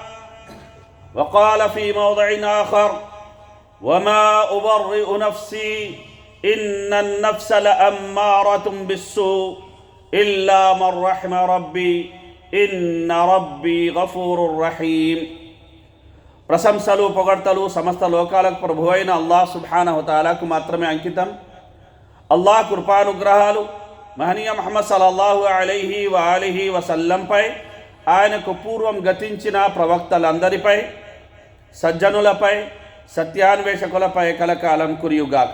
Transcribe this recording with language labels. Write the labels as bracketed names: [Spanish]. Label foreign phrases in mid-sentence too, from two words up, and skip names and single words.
[Arabic] وقال في موضع آخر: وما أبرئ نفسي إن النفس لأمارة بالسوء إلا من رحم ربي إن ربي غفور رحيم. [Telugu] ప్రశంసలు పొగడ్తలు సమస్త లోకాలకు ప్రభు అయిన అల్లాహ్ [Arabic] سبحانه تعالى [Telugu] మాత్రమే అంకితం. అల్లాహ్ కృపానుగ్రహాలు మహనీయ ముహమ్మద్ [Arabic] صلى الله عليه وآله وسلم, [Telugu] ఆయనకు పూర్వం గతించిన ప్రవక్తలందరిపై, సజ్జనులపై, సత్యాన్వేషకులపై కలకాలం కురియుగాక.